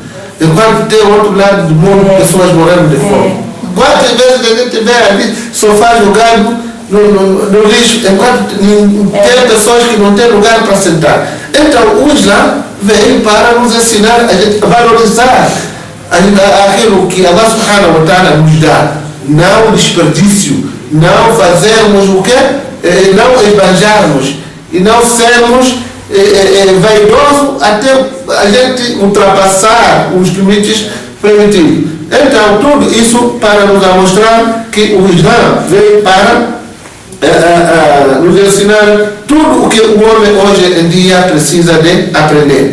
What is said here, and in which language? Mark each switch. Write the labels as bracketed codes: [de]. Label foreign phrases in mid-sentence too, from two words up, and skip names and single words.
[pt] Enquanto tem o outro lado do mundo, pessoas morando de fome. Quantas vezes a gente vê ali sofá jogado no lixo, enquanto tem pessoas que não têm lugar para sentar. Então o Islã veio para nos ensinar a gente valorizar aquilo que Allah [ar] سبحانه وتعالى [pt] nos dá. Não desperdício, não fazermos o quê? Não esbanjarmos e não sermos vaidosos até a gente ultrapassar os limites permitidos. Então, tudo isso para nos mostrar que o Islã veio para nos ensinar tudo o que o homem hoje em dia precisa de aprender.